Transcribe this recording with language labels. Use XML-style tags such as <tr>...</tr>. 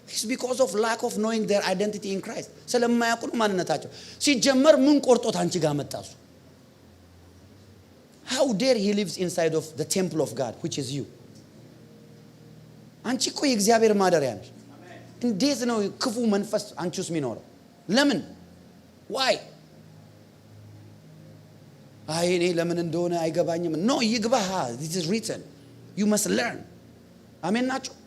<en>It's because of lack of knowing their identity in Christ.</en> <am>ስለማያውቁ ነው ማንነታቸው። ሲጀመር ምን ቆርጦት አንቺ ጋር መጣሱ?</am> <en>How dare he lives inside of the temple of God, which is you?</en> <am>አንቺ እኮ የእግዚአብሔር ማደሪያ ነሽ። እንዴት ነው ክፉ መንፈስ አንቺ ውስጥ የሚኖረው? ለምን?</am> <en>why?</en> <am>አይ እኔ ለምን እንደሆነ አይገባኝም። no ይግባህ።</am> <en>this is written. you must learn.</en> <am>አሜን ናችሁ?</am>